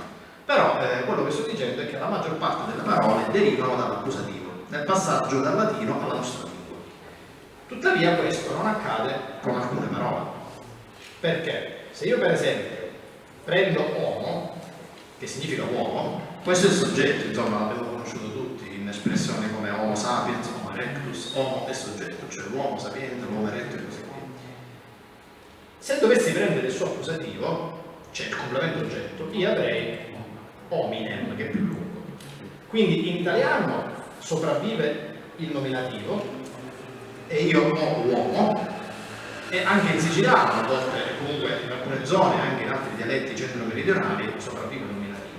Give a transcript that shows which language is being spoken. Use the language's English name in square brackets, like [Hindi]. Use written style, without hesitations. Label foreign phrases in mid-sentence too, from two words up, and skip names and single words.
[Italian] Però quello che sto dicendo è che la maggior parte delle parole derivano dall'accusativo, nel passaggio dal latino alla nostra lingua. Tuttavia questo non accade con alcune parole. Perché? Se io per esempio prendo homo, che significa uomo, questo è il soggetto, insomma l'abbiamo conosciuto tutti in espressioni come [Latin] homo sapiens, homo erectus, [Italian] homo è soggetto, cioè l'uomo sapiente, l'uomo eretto e così via. Se dovessi prendere il suo accusativo, cioè il complemento oggetto, io avrei hominem, che è più lungo. Quindi in italiano sopravvive il nominativo e io ho uomo, e anche in siciliano, a volte, comunque in alcune zone, anche in altri dialetti centro-meridionali, sopravvive il nominativo.